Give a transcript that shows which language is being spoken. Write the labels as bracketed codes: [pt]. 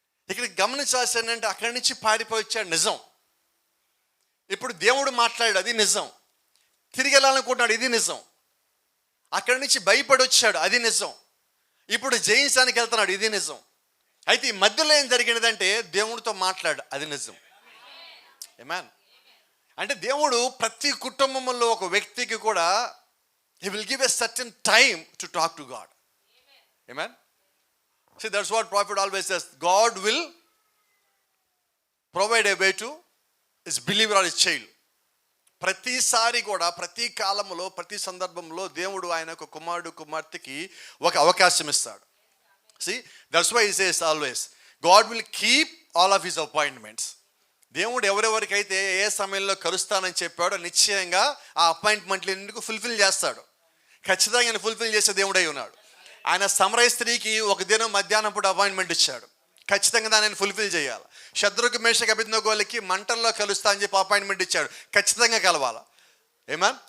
[te] ఇక్కడ గమనించాల్సి ఏంటంటే అక్కడి నుంచి పారిపోయి వచ్చాడు, నిజం. ఇప్పుడు దేవుడు మాట్లాడాడు, అది నిజం. తిరిగి వెళ్ళాలనుకుంటున్నాడు, ఇది నిజం. అక్కడి నుంచి భయపడి వచ్చాడు, అది నిజం. ఇప్పుడు జయించడానికి వెళ్తున్నాడు, ఇది నిజం. అయితే ఈ మధ్యలో ఏం జరిగినదంటే దేవుడితో మాట్లాడు, అది నిజం. ఆమేన్. అంటే దేవుడు ప్రతి కుటుంబంలో ఒక వ్యక్తికి కూడా [en] he will give a certain time to talk to God. Amen. See, that's what prophet always says, God will provide a way to his believer or his child. [te] ప్రతిసారి కూడా, ప్రతి కాలంలో, ప్రతి సందర్భంలో దేవుడు ఆయన ఒక కుమారుడు కుమార్తెకి ఒక అవకాశం ఇస్తాడు. [en] See, that's why he says always, God will keep all of his appointments. [te] దేవుడు ఎవరెవరికైతే ఏ సమయంలో కలుస్తానని చెప్పాడో నిశ్చయంగా ఆ అపాయింట్మెంట్లన్నింటికి ఫుల్ఫిల్ చేస్తాడు. ఖచ్చితంగా ఆయన ఫుల్ఫిల్ చేసే దేవుడై ఉన్నాడు. ఆయన సమరయ స్త్రీకి ఒక దినం మధ్యాహ్నం పూట అపాయింట్మెంట్ ఇచ్చాడు, ఖచ్చితంగా దాన్ని ఫుల్ఫిల్ చేయాలి. శద్రకు మేషకు అబేద్నెగోలకి మంటల్లో కలుస్తా అని చెప్పి అపాయింట్మెంట్ ఇచ్చాడు, ఖచ్చితంగా కలవాలి. ఏమన్.